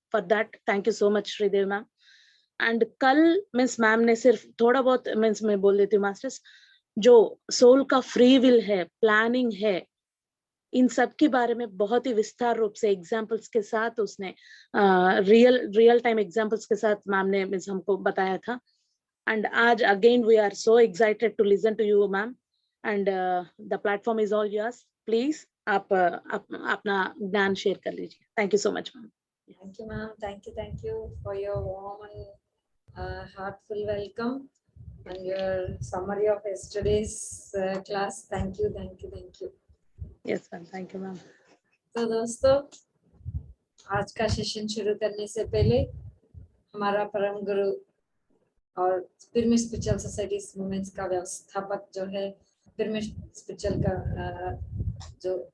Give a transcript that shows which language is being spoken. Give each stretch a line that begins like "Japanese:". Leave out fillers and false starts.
English: for that thank you so much
Hindi: Shridev ma'am. And कल means ma'am ने सिर्फ थोड़ा बहुत मीन्स मैं बोल देती हूँ मास्टर्स, जो सोल का फ्री विल है, प्लानिंग है, इन सब के बारे में बहुत ही विस्तार रूप से एग्जाम्पल्स के साथ उसने रियल टाइम एग्जाम्पल्स के साथ मैम ने मीन्स हमको बताया था।
English: And आज again we are so excited to listen to you ma'am and the platform is all yours.
Hindi: Please आप अपना ज्ञान शेयर कर लीजिए।
English: Thank you so much ma'am. Thank you ma'am, thank you for your warm and heartful welcome and your summary of yesterday's class. Thank you. Yes ma'am, thank you ma'am.
Hindi: तो दोस्तों, आज का session शुरू करने से पहले हमारा परम गुरु और पिरामिड स्पिरिचुअल सोसाइटीज मूवमेंट्स का व्यवस्थापक जो है पिरामिड स्पिरिचुअल का जो